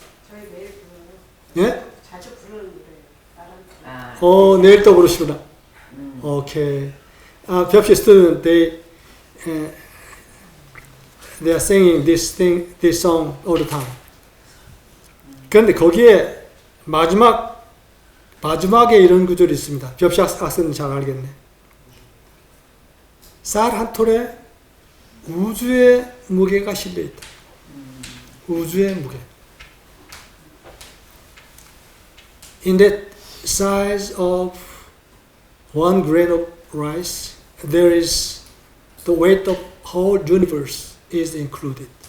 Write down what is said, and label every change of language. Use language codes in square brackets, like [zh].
[ko] 저희 매일 불러요. 예? 자주 부르는 노래예요. 내일 또 부르시구나. Okay. [en] Perhaps students they are singing this song all the time. [ko] 그런데 거기에 마지막에 이런 구절이 있습니다. 벽시 학생은 잘 알겠네. 쌀 한 톨에 우주의 무게가 실려 있다. 우주의 무게. [en] In that size of 1 grain of rice, there is the weight of whole universe is included.